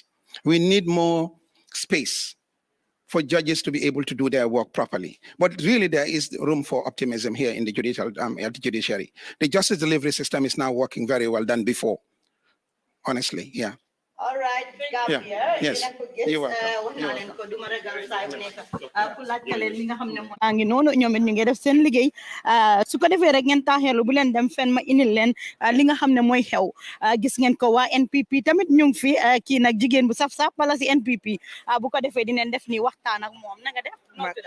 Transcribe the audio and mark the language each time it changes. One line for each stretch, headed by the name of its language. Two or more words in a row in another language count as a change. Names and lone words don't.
English: We need more space for judges to be able to do their work properly. But really there is room for optimism here in the judiciary. The justice delivery system is now working very well than before, honestly, yeah. All right, Gambia. Yeah. Yes. You're welcome.
Wolof: Ngi noonu ñoom it ñu ngi def seen liggéey su ko defee rek ngeen taaxeelu bu leen dem fenn ma indil leen li nga xam ne mooy xew gis ngeen ko waa NPP tamit ñu ngi fi kii nag jigéen bu saf-saf bala si NPP bu ko defee dinañ def ni waxtaan ak moom na nga def noo tudda